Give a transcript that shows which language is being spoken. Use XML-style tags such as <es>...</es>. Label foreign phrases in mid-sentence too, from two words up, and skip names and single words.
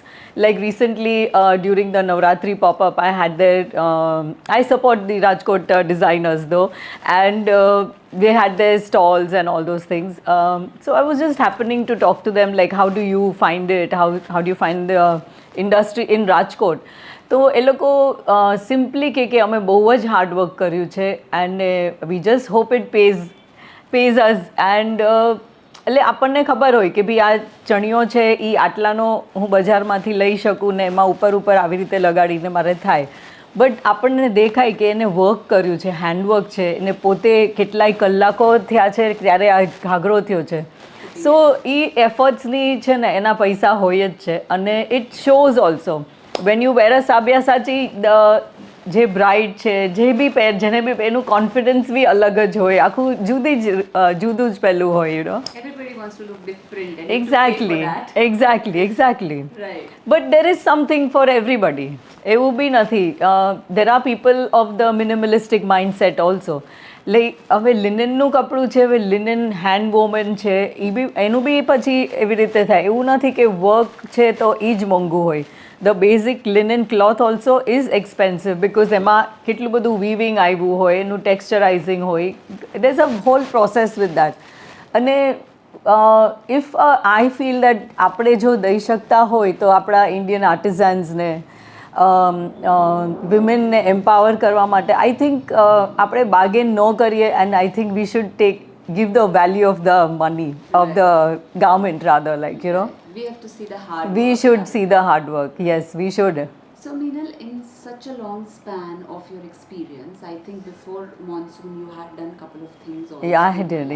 <en>Like recently during the Navratri pop-up, I had their, I support the Rajkot designers though, and they had their stalls and all those things. So I was just happening to talk to them, like how do you find it? How do you find the industry in Rajkot?</en> <gu>તો એ લોકો સિમ્પલી કે અમે બહુ જ</gu> <en>hard work</en> <gu>કર્યું છે,</gu> <en>and we just hope it pays us, and</en> <gu>એટલે આપણને ખબર હોય કે ભાઈ આ ચણિયો છે એ આટલાનો હું બજારમાંથી લઈ શકું ને એમાં ઉપર ઉપર આવી રીતે લગાડીને મારે થાય, બટ આપણને દેખાય કે એને વર્ક કર્યું છે, હેન્ડવર્ક છે, એને પોતે કેટલાય કલાકો થયા છે ત્યારે આ ઘાઘરો થયો છે. સો એ એફર્ટ્સની છે ને એના પૈસા હોય જ છે. અને</gu> <en>it shows also when you wear a</en> <gu>સાબિયા સાચી, જે બ્રાઇડ છે જે બી પહેર જેને બી એનું કોન્ફિડન્સ બી અલગ જ હોય, આખું જુદું જ પહેલું હોય,</gu> <en>you know. Everybody wants to look different and you have to pay for that. Exactly. Right. But there is something for everybody.</en> <gu>એવું બી નથી.</gu> <en>There are people of the minimalistic mindset also.</en> <gu>લાઈક હવે લિનનનું કપડું છે, હવે</gu> <en>linen hand woven</en> <gu>છે, એ બી એનું બી પછી એવી રીતે થાય. એવું નથી કે વર્ક છે તો એ જ મોંઘું હોય.</gu> <en>the basic linen cloth also is expensive because</en> <gu>એમાં કેટલું બધું વીવિંગ આવ્યું હોય, એનું ટેક્સચરાઇઝિંગ હોય,</gu> <en>there is a whole process with that. અને if I feel that</en> <gu>આપણે જો દઈ શકતા હોય તો આપણા ઇન્ડિયન આર્ટિઝન્સને, વિમેનને એમ્પાવર કરવા માટે</gu> <en>I think</en> <gu>આપણે બાર્ગેન ન કરીએ,</gu> <en>and I think we should give the value of the money of the garment rather, like, you know. We have to see the hard We work. should see the hard work. Yes, we should. So Meenal, in such a long span of your experience, I think before monsoon you had done a couple of things also. Yeah, I did,</en>